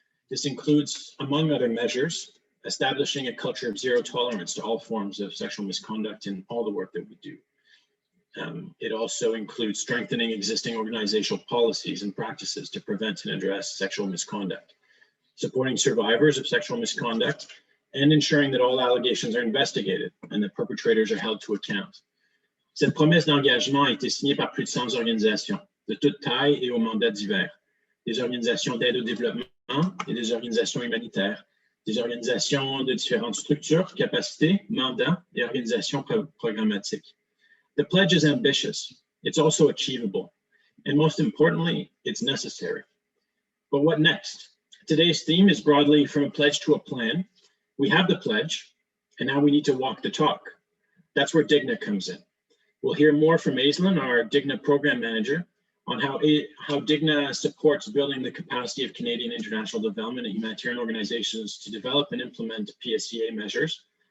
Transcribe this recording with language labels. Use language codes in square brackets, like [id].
[en] This includes, among other measures, establishing a culture of zero tolerance to all forms of sexual misconduct in all the work that we do. It also includes strengthening existing organizational policies and practices to prevent and address sexual misconduct, supporting survivors of sexual misconduct, and ensuring that all allegations are investigated and that perpetrators are held to account. [fr] Cette promesse d'engagement a été signée par plus de 100 organisations, de toute taille et aux mandats divers, des organisations d'aide au développement et des organisations humanitaires, des organisations de différentes structures, capacités, mandats et organisations programmatiques. [en] The pledge is ambitious, it's also achievable, and most importantly, it's necessary. But what next? Today's theme is broadly from a pledge to a plan. We have the pledge, and now we need to walk the talk. That's where Digna comes in. We'll hear more from Aislinn, our Digna program manager, on how Digna supports building the capacity of Canadian international development and humanitarian organizations to develop and implement PSCA measures.